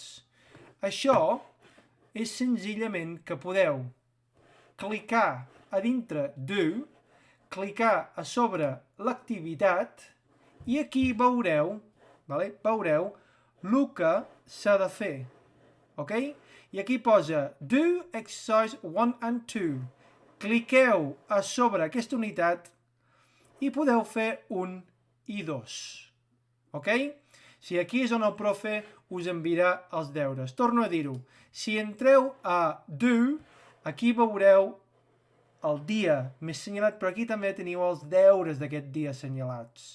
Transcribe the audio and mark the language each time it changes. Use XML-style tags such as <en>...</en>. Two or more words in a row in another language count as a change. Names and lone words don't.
<ca>Això és senzillament que podeu clicar a dintre Do, clicar a sobre l'activitat i aquí veureu el que s'ha de fer. Okay? I aquí posa</ca> <en>Do exercise 1 and 2.</en> <ca>Cliqueu a sobre aquesta unitat i podeu fer 1 i 2. Okay? Si aquí és on el profe us enviarà els deures. Torno a dir-ho. Si entreu a Do, aquí veureu el dia més assenyalat, però aquí també teniu els deures d'aquest dia assenyalats.</ca>